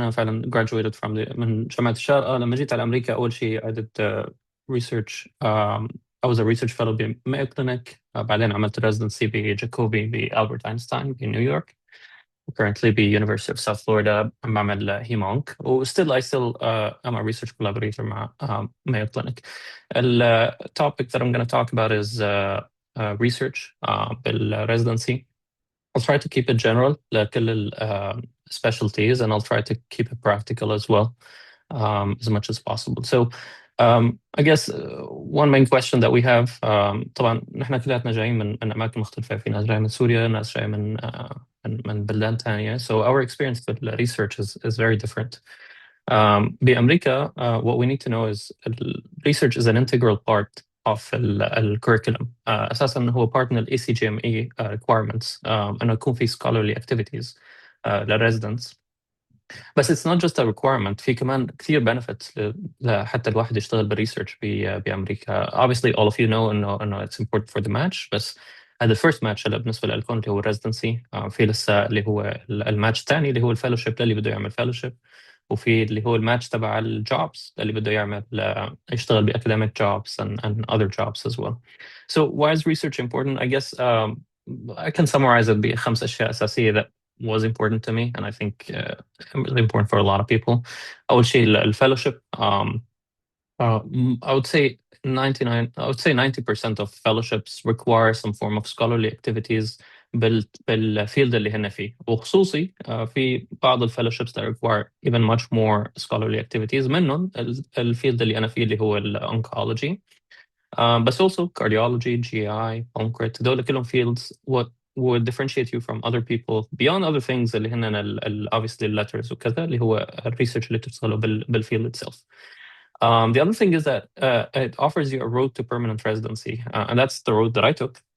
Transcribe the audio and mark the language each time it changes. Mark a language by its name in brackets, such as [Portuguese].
[Arabic] أنا فعلا [English] graduated [Arabic] من جامعة الشارقة. لما جيت على أمريكا أول شيء [English] I did research. I was a research fellow بمايو Clinic. [Arabic] بعدين عملت residency بجاكوبي بألبرت أينشتاين بنيويورك. [English] Currently University of South Florida [Arabic] بعمل [English] هيمونك. I still am a research collaborator [Arabic] مع [English] Mayo Clinic. The topic that I'm going to talk about is research بالresidency. I'll try to keep it general [Arabic] لكل [English] specialties, and I'll try to keep it practical as well as much as possible. So I guess one main question that we have [Arabic] طبعا نحن كلياتنا جايين من أماكن مختلفة. في ناس جاية من سوريا، ناس جاية من بلدان تانية. [English] So our experience with research is very different. [Arabic] بأمريكا [English] what we need to know is research is an integral part of الcurriculum. [Arabic] أساسا هو [English] part [Arabic] من ال ACGME [English] requirements [Arabic] إنه يكون في [English] scholarly activities [Arabic] للresidents. بس [English] it's not just a requirement، [Arabic] في كمان كثير benefits حتى الواحد يشتغل بالريسيرش بأمريكا. [English] Obviously all of you know [Arabic] إنه [English] it's important for the match، [Arabic] بس هذا [English] first match [Arabic] هلا بالنسبة لكم اللي هو [English] residency. [Arabic] في لسه اللي هو الماتش الثاني اللي هو الفellowship للي بده يعمل fellowship، وفي اللي هو الماتش تبع الجوبز اللي بده يعمل يشتغل ب [English] academic jobs and other jobs as well. So why is research important? I guess I can summarize it ب5 [Arabic] أشياء أساسية [English] that was important to me, and I think really important for a lot of people. [Arabic] أول شيء الفellowship. [English] I would say 90% of fellowships require some form of scholarly activities [Arabic] بالفيلد اللي هن فيه، وخصوصي في بعض الفellowships [English] that require even much more scholarly activities. [Arabic] منهم الفيلد اللي أنا فيه اللي هو oncology. بس [English] also cardiology, GI, pancreas. [Arabic] دول كلهم [English] fields what would differentiate you from other people beyond other things [Arabic] اللي هن [English] obviously letters [Arabic] وكذا اللي هو الريسيرش اللي تشتغله [English] بالfield itself. The other thing is that it offers you a road to permanent residency, and that's the road that I took.